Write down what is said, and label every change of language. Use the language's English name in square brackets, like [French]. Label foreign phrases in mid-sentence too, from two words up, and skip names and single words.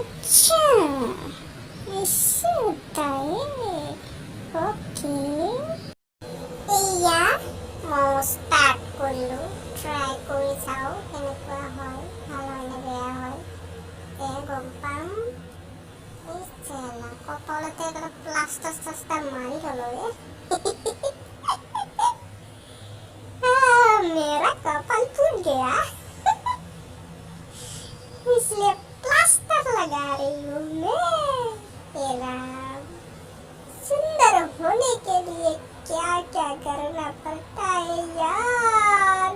[Assamese] আচ্ছা, এসে তাই। ওকে, এয়া মম ষ্টাৰ্ট কৰিলোঁ। ট্ৰাই কৰি চাওঁ কেনেকুৱা হয়, ভাল হয় নে বেয়া হয় গম পাম। কপালতে প্লাষ্টাৰ চাষ্টাৰ মাৰি ল'লো। [Hindi] मेरा कपाल फूट गया इसलिए प्लास्टर लगा रही हूँ मैं। सुंदर होने के लिए क्या क्या करना पड़ता है यार।